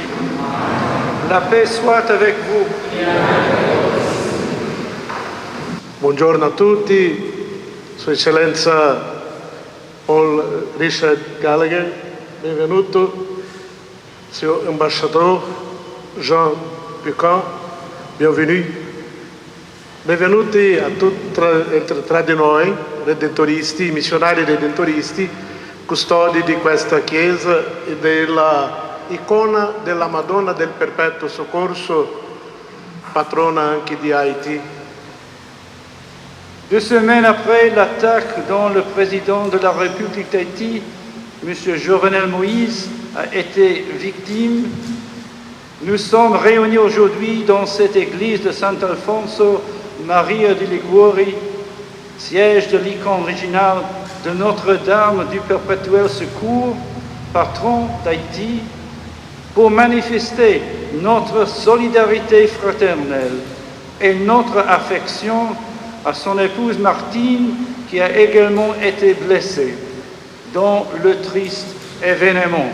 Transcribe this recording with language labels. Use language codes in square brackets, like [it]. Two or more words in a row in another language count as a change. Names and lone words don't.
[fr] La paix soit avec vous. [it] Buongiorno a tutti, Sua Eccellenza Paul Richard Gallagher, benvenuto, Signor Ambasciatore Jean Piquant, bienvenue. Benvenuti a tutti tra di noi, redentoristi, missionari redentoristi, custodi di questa chiesa e della icona della Madonna del Perpetuo Soccorso, patrona anche di Haïti. [fr] 2 semaines après l'attaque dont le président de la République d'Haïti, M. Jovenel Moïse, a été victime, nous sommes réunis aujourd'hui dans cette église de Sant'Alfonso Maria di Liguori, siège de l'icône originale de Notre-Dame du Perpétuel Secours, patron d'Haïti, pour manifester notre solidarité fraternelle et notre affection à son épouse Martine, qui a également été blessée dans le triste événement.